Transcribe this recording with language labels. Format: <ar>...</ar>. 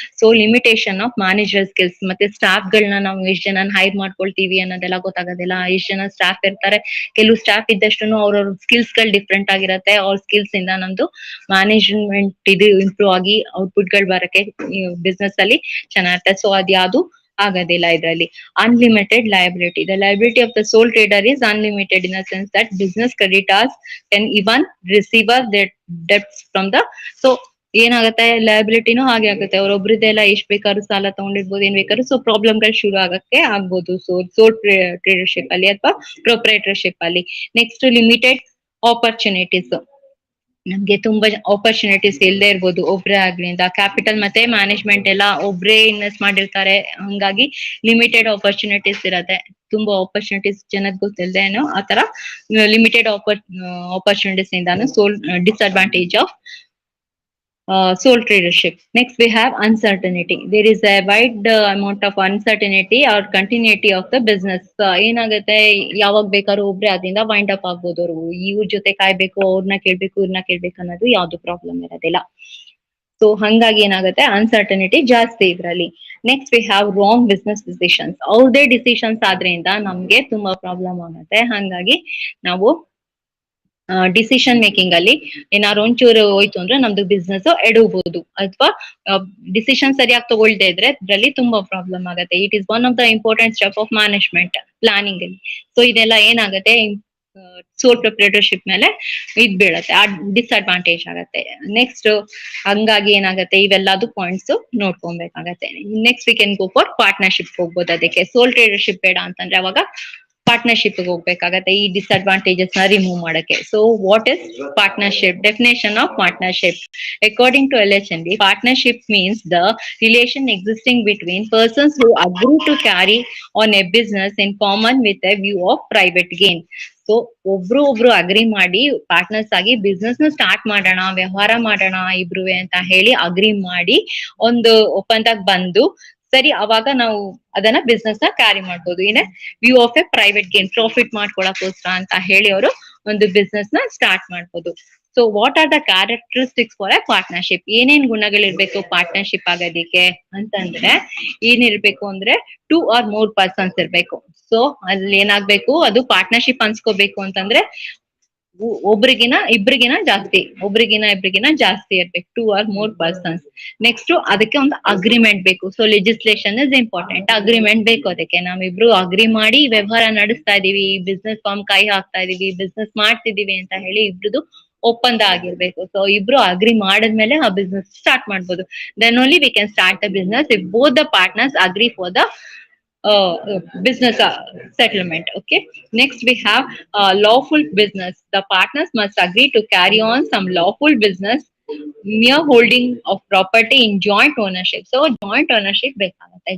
<kn>So limitation of manager skills. ಮತ್ತೆ staff ಗಳನ್ನ ನಾವು ಎಷ್ಟ್ ಜನ ಹೈರ್ ಮಾಡ್ಕೊಳ್ತೀವಿ ಅನ್ನೋದೆಲ್ಲ ಗೊತ್ತಾಗೋದಿಲ್ಲ. ಎಷ್ಟ್ ಜನ ಸ್ಟಾಫ್ ಇರ್ತಾರೆ, ಕೆಲವು ಸ್ಟಾಫ್ ಇದ್ದಷ್ಟು ಅವ್ರವ್ರ ಸ್ಕಿಲ್ಸ್ ಗಳು ಡಿಫ್ರೆಂಟ್ ಆಗಿರತ್ತೆ. ಅವ್ರ ಸ್ಕಿಲ್ಸ್ ಇಂದ ನಮ್ದು ಮ್ಯಾನೇಜ್ಮೆಂಟ್ ಇದು ಇಂಪ್ರೂವ್ ಆಗಿ ಔಟ್ಪುಟ್ ಗಳು ಬರಕ್ಕೆ ಬಿಸ್ನೆಸ್ ಅಲ್ಲಿ ಚೆನ್ನಾಗಿರುತ್ತೆ. ಸೊ ಅದ್ಯಾವುದು ಆಗೋದಿಲ್ಲ ಇದರಲ್ಲಿ.</kn> <en>Unlimited liability. The liability of the sole trader is unlimited in the sense that business creditors can even receive their debts from the.</en> <kn>So ಏನಾಗುತ್ತೆ, ಲಯಬಿಲಿಟಿನೂ ಹಾಗೆ ಆಗುತ್ತೆ. ಅವ್ರೊಬ್ರದ್ದೆಲ್ಲ ಎಷ್ಟ್ ಬೇಕಾದ್ರೂ ಸಾಲ ತಗೊಂಡಿರ್ಬೋದು, ಏನ್ ಬೇಕಾದ್ರೂ. ಸೊ ಪ್ರಾಬ್ಲಮ್ಗಳು ಶುರು ಆಗಕ್ಕೆ ಆಗ್ಬೋದು ಸೋಲ್ ಟ್ರೇಡರ್ಶಿಪ್ ಅಲ್ಲಿ ಅಥವಾ ಪ್ರೊಪ್ರೈಟರ್ಶಿಪ್ ಅಲ್ಲಿ. Next limited opportunities. ನಮ್ಗೆ ತುಂಬಾ ಆಪರ್ಚುನಿಟೀಸ್ ಇಲ್ಲದೆ ಇರ್ಬೋದು, ಒಬ್ರೇ ಆಗ್ಲಿಂದ ಕ್ಯಾಪಿಟಲ್ ಮತ್ತೆ ಮ್ಯಾನೇಜ್ಮೆಂಟ್ ಎಲ್ಲ ಒಬ್ರೇ ಇನ್ವೆಸ್ಟ್ ಮಾಡಿರ್ತಾರೆ, ಹಂಗಾಗಿ ಲಿಮಿಟೆಡ್ ಆಪರ್ಚುನಿಟೀಸ್ ಇರತ್ತೆ. ತುಂಬಾ ಆಪರ್ಚುನಿಟೀಸ್ ಜನಕ್ಕೆ ಗೊತ್ತಿಲ್ಲದೇನೋ ಆತರ limited opportunities ಇಂದಾನು soul disadvantage of sole tradership.</kn> <en>Next, we have uncertainty. There is a wide amount of uncertainty or continuity of the business.</en> <kn>ಏನಾಗುತ್ತೆ, ಯಾವಾಗ ಬೇಕಾದ್ರೂ ಒಬ್ರೆ ಅದರಿಂದ ವೈಂಡ್ ಅಪ್ ಆಗ್ಬೋದು. ಅವರು ಇವ್ರ ಜೊತೆ ಕಾಯ್ಬೇಕು, ಅವ್ರನ್ನ ಕೇಳ್ಬೇಕು, ಇವ್ರನ್ನ ಕೇಳ್ಬೇಕು ಅನ್ನೋದು ಯಾವ್ದು ಪ್ರಾಬ್ಲಮ್ ಇರೋದಿಲ್ಲ. ಸೊ ಹಂಗಾಗಿ ಏನಾಗುತ್ತೆ, ಅನ್ಸರ್ಟನಿಟಿ ಜಾಸ್ತಿ ಇದ್ರಲ್ಲಿ.</kn> <en>Next we have wrong business decisions.</en> <kn>ಅವ್ರದೇ ಡಿಸಿಷನ್ಸ್ ಆದ್ರಿಂದ ನಮ್ಗೆ ತುಂಬಾ ಪ್ರಾಬ್ಲಮ್ ಆಗುತ್ತೆ. ಹಂಗಾಗಿ ನಾವು ಡಿಸಿಷನ್ ಮೇಕಿಂಗ್ ಅಲ್ಲಿ ಏನಾದ್ರು ಒಂಚೂರು ಹೋಯ್ತು ಅಂದ್ರೆ ನಮ್ದು ಬಿಸ್ನೆಸ್ ಎಡಬಹುದು, ಅಥವಾ ಡಿಸಿಷನ್ ಸರಿಯಾಗಿ ತಗೊಳ್ದೇ ಇದ್ರೆ ಇದ್ರಲ್ಲಿ ತುಂಬಾ ಪ್ರಾಬ್ಲಮ್ ಆಗುತ್ತೆ.</kn> <en>it is one of the important step of management planning</en> <kn>ಅಲ್ಲಿ. ಸೊ ಇದೆಲ್ಲ ಏನಾಗುತ್ತೆ, ಸೋಲ್ ಪ್ರೊಪ್ರೈಟರ್ಶಿಪ್ ಮೇಲೆ ಇದ್ ಬೀಳತ್ತೆ, ಆ ಡಿಸ್ಅಡ್ವಾಂಟೇಜ್ ಆಗತ್ತೆ. ನೆಕ್ಸ್ಟ್ ಹಂಗಾಗಿ ಏನಾಗುತ್ತೆ, ಇವೆಲ್ಲದು points ನೋಡ್ಕೊಬೇಕಾಗತ್ತೆ.</kn> <en>next we can go for partnership</en> <kn>ಹೋಗ್ಬೋದು. ಅದಕ್ಕೆ ಸೋಲ್ ಟ್ರೇಡರ್ಶಿಪ್ ಬೇಡ ಅಂತಂದ್ರೆ ಅವಾಗ ಪಾರ್ಟ್ನರ್ಶಿಪ್ ಹೋಗ್ಬೇಕಾಗತ್ತೆ ಈ ಡಿಸ್ಅಡ್ವಾಂಟೇಜಸ್ ನ ರಿಮೂವ್ ಮಾಡಕ್ಕೆ.</kn> <en>So what is partnership? Definition of partnership according to LHND, partnership means the relation existing between persons who agree to carry on a business in common with a view of private gain.</en> <kn>So ಒಬ್ರು agri ಮಾಡಿ partners ಆಗಿ business ನ start ಮಾಡೋಣ, ವ್ಯವಹಾರ ಮಾಡೋಣ ಇಬ್ರುವೆ ಅಂತ ಹೇಳಿ agri ಮಾಡಿ ಒಂದು ಒಪ್ಪಂದಕ್ಕೆ ಬಂದು ಸರಿ, ಅವಾಗ ನಾವು ಅದನ್ನ ಬಿಸ್ನೆಸ್ ನ ಕ್ಯಾರಿ ಮಾಡ್ಬೋದು</kn> <en>in view of a private gain,</en> <kn>profit ಮಾಡ್ಕೊಳಕೋಸ್ಕರ ಅಂತ ಹೇಳಿ ಅವರು ಒಂದು ಬಿಸ್ನೆಸ್ ನ ಸ್ಟಾರ್ಟ್ ಮಾಡ್ಬೋದು.</kn> <en>So what are the characteristics for a partnership?</en> <kn>ಏನೇನ್ ಗುಣಗಳಿರ್ಬೇಕು ಪಾರ್ಟ್ನರ್ಶಿಪ್ ಆಗೋದಿಕ್ಕೆ ಅಂತಂದ್ರೆ, ಏನಿರ್ಬೇಕು ಅಂದ್ರೆ 2 or more ಪರ್ಸನ್ಸ್ ಇರ್ಬೇಕು. ಸೊ ಅಲ್ಲಿ ಏನಾಗ್ಬೇಕು, ಅದು ಪಾರ್ಟ್ನರ್ಶಿಪ್ ಅನ್ಸ್ಕೋಬೇಕು ಅಂತಂದ್ರೆ ಒಬ್ರಿಗಿನ ಜಾಸ್ತಿ ಇರ್ಬೇಕು, 2 or more ಪರ್ಸನ್ಸ್. ನೆಕ್ಸ್ಟ್ ಅದಕ್ಕೆ ಒಂದು ಅಗ್ರಿಮೆಂಟ್ ಬೇಕು.</kn> <en>So legislation is important.</en> <kn>Agreement ಬೇಕು ಅದಕ್ಕೆ. ನಾವಿಬ್ರು ಅಗ್ರಿ ಮಾಡಿ ವ್ಯವಹಾರ ನಡೆಸ್ತಾ ಇದೀವಿ, ಬಿಸ್ನೆಸ್ ಫಾರ್ಮ್ ಕೈ ಹಾಕ್ತಾ ಇದೀವಿ, ಬಿಸ್ನೆಸ್ ಮಾಡ್ತಿದೀವಿ ಅಂತ ಹೇಳಿ ಇಬ್ರದು ಒಪ್ಪಂದ ಆಗಿರ್ಬೇಕು. ಸೊ ಇಬ್ರು ಅಗ್ರಿ ಮಾಡಿದ್ಮೇಲೆ ಆ ಬಿಸ್ನೆಸ್ ಸ್ಟಾರ್ಟ್ ಮಾಡ್ಬೋದು.</kn> <en>Then only we can start the business if both the partners agree for the business settlement. Okay. Next we have lawful business. The partners must agree to carry on some lawful business, mere holding of property in joint ownership. So joint ownership ಬೇಕಾಗುತ್ತೆ.</en>